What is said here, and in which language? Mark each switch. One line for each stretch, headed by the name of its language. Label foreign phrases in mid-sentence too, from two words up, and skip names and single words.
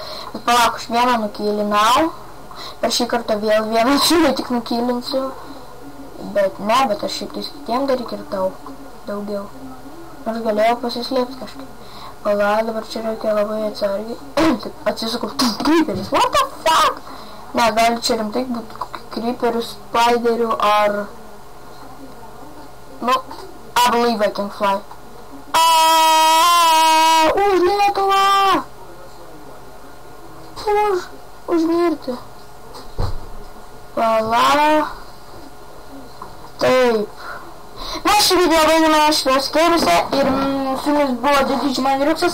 Lithuanian: Bet palauk, aš vieną nukilinau. Per šį kartą vėl vieną čiūlį tik nukilinsiu. Bet ne, bet aš šiaip tais kitiem dar įkirtau daugiau. Nors galėjau pasislėpti kažkaip. Pala, dabar čia reikia labai atsargiai. Atsisukau, kryperis,
English: what the fuck?
Lithuanian: Ne, gali čia rimtai būti kokį kryperių, spiderių ar... Nu,
English: I believe I can fly.
Lithuanian: Už Lietuvą! Už mirtį. Pala. Taip. Mes šį video baigime šitos kėruose ir su jumis buvo Didžiai Maniruksas.